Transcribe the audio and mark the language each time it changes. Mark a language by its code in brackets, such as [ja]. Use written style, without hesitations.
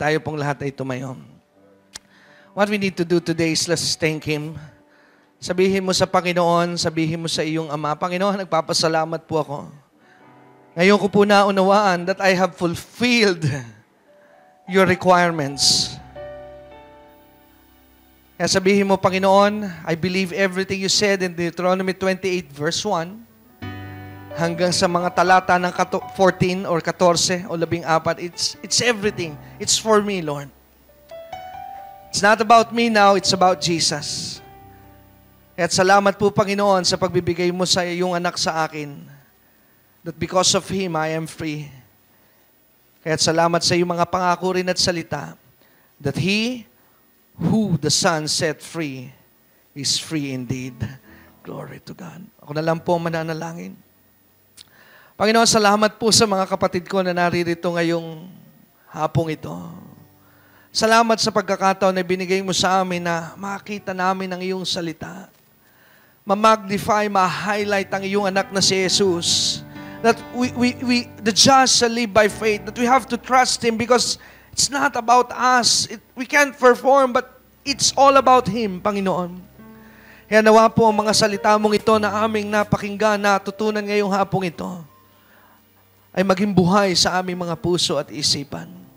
[tl] Tayo pong lahat ay tumayo. [en] What we need to do today is let's thank Him. [tl] Sabihin mo sa Panginoon, sabihin mo sa iyong Ama, Panginoon, nagpapasalamat po ako. Ngayon ko po naunawaan [en] that I have fulfilled your requirements. [tl] Kaya sabihin mo, [en] Panginoon, I believe everything you said in Deuteronomy 28 verse 1 [tl] hanggang sa mga talata ng 14 or 14 o 14, [en] it's everything. It's for me, Lord. It's not about me now, it's about Jesus. [tl] At salamat po, Panginoon, sa pagbibigay mo sa iyong anak sa akin, [en] that because of Him, I am free. [tl] Kaya salamat sa iyong mga pangako rin at salita, [en] that He who the Son set free is free indeed. Glory to God. [tl] Ako na lang po mananalangin. Panginoon, salamat po sa mga kapatid ko na naririto ngayong hapong ito. Salamat sa pagkakataon na binigay mo sa amin na makita namin ang iyong salita. Ma-magnify, ma-highlight ang iyong anak na si Jesus. [en] That the just shall live by faith. That we have to trust Him because it's not about us. We can't perform, but it's all about Him, Panginoon. [tl] Kaya nawa po ang mga salita mong ito na aming napakinggan, natutunan ngayong hapong ito, ay maging buhay sa aming mga puso at isipan.